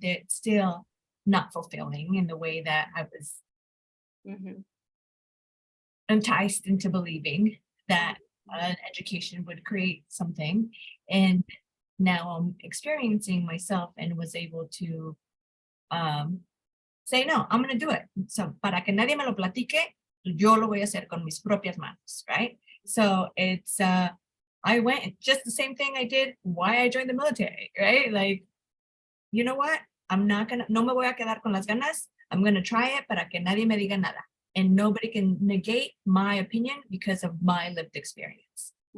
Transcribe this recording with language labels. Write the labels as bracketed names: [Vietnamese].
[English] It's still not fulfilling in the way that I was enticed into believing that an education would create something. And now I'm experiencing myself and was able to say, no, I'm going to do it. [Spanish] So, para que nadie me lo platique, yo lo voy a hacer con mis propias manos, right? [English] So it's, I went, just the same thing I did, why I joined the military, right? Like, you know what? I'm not going to, [Spanish] no me voy a quedar con las ganas. [English] I'm going to try it [Spanish] para que nadie me diga nada. [English] And nobody can negate my opinion because of my lived experience.